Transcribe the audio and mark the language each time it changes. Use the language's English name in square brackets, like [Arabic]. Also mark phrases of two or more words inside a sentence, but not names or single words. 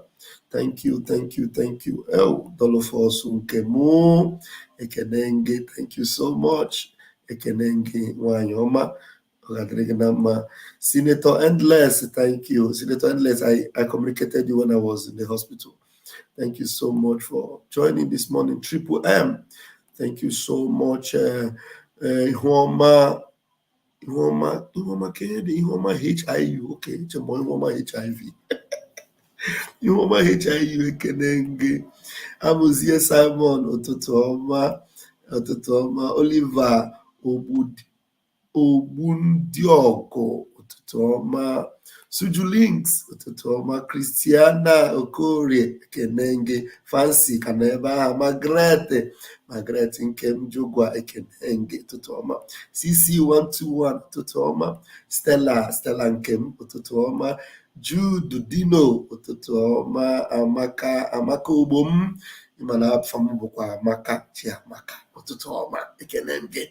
[English] Thank you. Oh, Dolofosu Nkemu, Ekenenge, thank you so much. Ekenenge Wanyoma, Senator Endless, thank you. Senator Endless, I communicated you when I was in the hospital. Thank you so much for joining this morning. Triple M, thank you so much. Ihoma HIU, okay, Ihoma HIV. Ihoma HIU, Ekenenge. Amuzie Simon, [Igbo] Ututu Oma, [English] Oliver Ogbundioko, [Igbo] Ututu Oma, [English] Suju Links, [Igbo] Ututu Oma, [English] Christiana Okorie, Ekenenge, Fancy Kaneba, Margaret Nkem Jogwa, Ekenenge, [Igbo] Ututu Oma, [English] CC121, [Igbo] Ututu Oma, [English] Stella Nkem, [Igbo] Ututu Oma, [English] Jude Dino, [Igbo] Ututu Oma, [English] Amaka Ubom, Imana Famubukwa, Amaka Chiamaka, [Igbo] Ututu Oma, [English] Ekenenge.